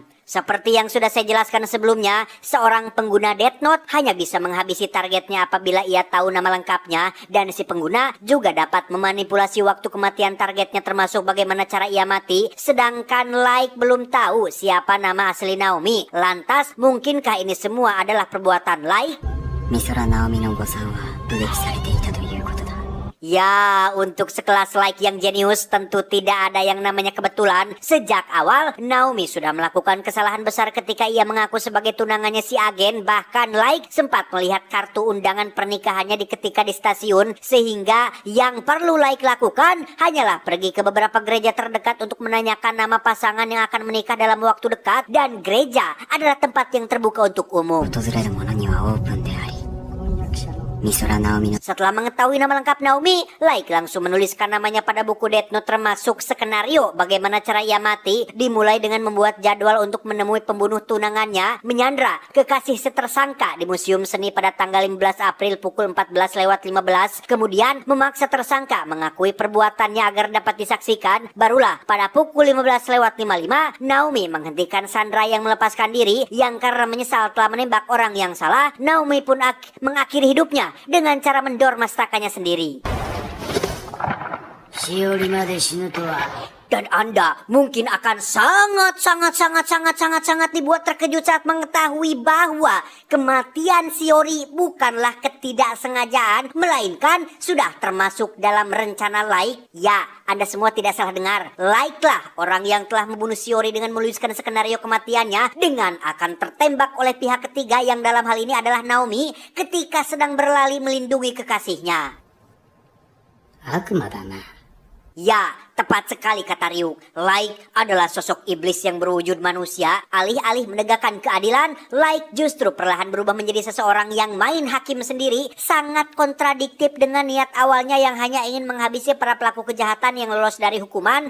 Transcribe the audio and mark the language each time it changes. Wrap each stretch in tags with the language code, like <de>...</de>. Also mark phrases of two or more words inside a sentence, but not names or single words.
<id>Seperti yang sudah saya jelaskan sebelumnya, seorang pengguna Death Note hanya bisa menghabisi targetnya apabila ia tahu nama lengkapnya, dan si pengguna juga dapat memanipulasi waktu kematian targetnya termasuk bagaimana cara ia mati, sedangkan Light belum tahu siapa nama asli Naomi. Lantas, mungkinkah ini semua adalah perbuatan Light?</id> <ja>美空直美の誤算は武撃されていたということだ。</ja> <id>Ya, untuk sekelas Light yang jenius tentu tidak ada yang namanya kebetulan. Sejak awal, Naomi sudah melakukan kesalahan besar ketika ia mengaku sebagai tunangannya si agen. Bahkan Light sempat melihat kartu undangan pernikahannya ketika di stasiun. Sehingga yang perlu Light lakukan hanyalah pergi ke beberapa gereja terdekat untuk menanyakan nama pasangan yang akan menikah dalam waktu dekat. Dan gereja adalah tempat yang terbuka untuk umum.</id> <ja>訪れる者にはオープンであり、美空直美の</ja> <id>Setelah mengetahui nama lengkap Naomi, Light langsung menuliskan namanya pada buku Death Note termasuk skenario bagaimana cara ia mati, dimulai dengan membuat jadwal untuk menemui pembunuh tunangannya, menyandra kekasih setersangka di Museum Seni pada tanggal 15 April pukul 14:15, kemudian memaksa tersangka mengakui perbuatannya agar dapat disaksikan. Barulah pada pukul 15:55, Naomi menghentikan Sandra yang melepaskan diri, yang karena menyesal telah menembak orang yang salah, Naomi pun mengakhiri hidupnya dengan cara mendor mastakanya sendiri.</id> <ja>しおりまで死ぬとは</ja> <id>Dan Anda mungkin akan sangat dibuat terkejut saat mengetahui bahwa kematian Shiori bukanlah ketidaksengajaan, melainkan sudah termasuk dalam rencana Light. Ya, Anda semua tidak salah dengar. Light lah orang yang telah membunuh Shiori dengan menuliskan skenario kematiannya dengan akan tertembak oleh pihak ketiga yang dalam hal ini adalah Naomi ketika sedang berlari melindungi kekasihnya.</id> <ja>悪魔だな。</ja> <id>Ya, tepat sekali kata Ryuk. Light adalah sosok iblis yang berwujud manusia. Alih-alih menegakkan keadilan, Light justru perlahan berubah menjadi seseorang yang main hakim sendiri. Sangat kontradiktif dengan niat awalnya yang hanya ingin menghabisi para pelaku kejahatan yang lolos dari hukuman.</id>